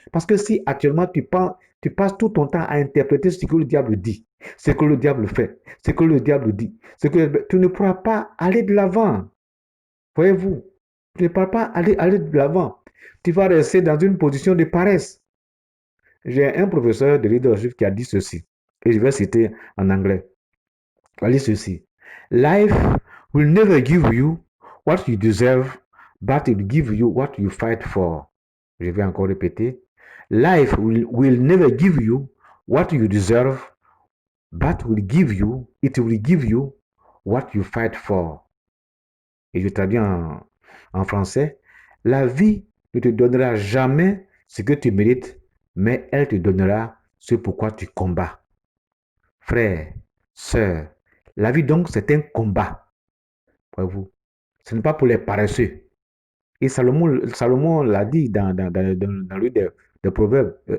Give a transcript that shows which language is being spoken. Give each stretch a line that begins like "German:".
French: Parce que si actuellement, tu passes tout ton temps à interpréter ce que le diable dit, ce que le diable fait, ce que le diable dit, tu ne pourras pas aller de l'avant. Voyez-vous, tu ne pourras pas aller de l'avant. Tu vas rester dans une position de paresse. J'ai un professeur de leadership qui a dit ceci, et je vais citer en anglais. Il a dit ceci.
English: Life will never give you what you deserve, but it will give you what you fight for.
French: Je vais encore répéter.
English: Life will never give you what you deserve, but it will give you what you fight for.
French: Et je traduis en français. La vie ne te donnera jamais ce que tu mérites, mais elle te donnera ce pourquoi tu combats. Frère, sœur, la vie donc c'est un combat. Voyez-vous, ce n'est pas pour les paresseux. Et Salomon l'a dit dans le livre des Proverbes.